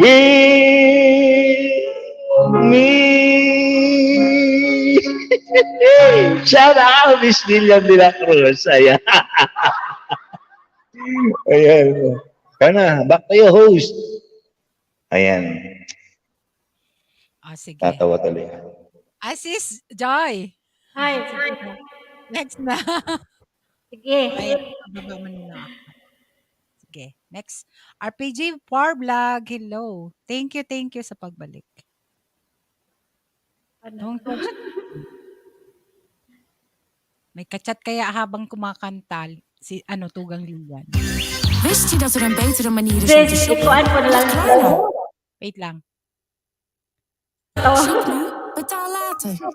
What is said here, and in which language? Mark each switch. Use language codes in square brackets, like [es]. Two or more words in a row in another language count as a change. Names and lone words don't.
[en] With me. Shout out, Miss Lilian de la Cruz. [tl] Ayan. Ayan. [en] Kana, back to your host. [tl] Ayan. Sige. Tatawa tuloy. Sis Joy. [en] Hi. [tl] Sige na. Next na. Sige. Ay, baba mo na ako. Sige. [en] Next. RPG Power Vlog. Hello. Thank you [tl] sa pagbalik. Ano? May kachat kaya habang kumakanta si Tugang Lilian. [nl] Wist je dat er een betere manier is om te [tl] Sis, [nl] shoppen? [tl] ikuan ko na lang. Wait lang. [nl] Shop nu, betaal later.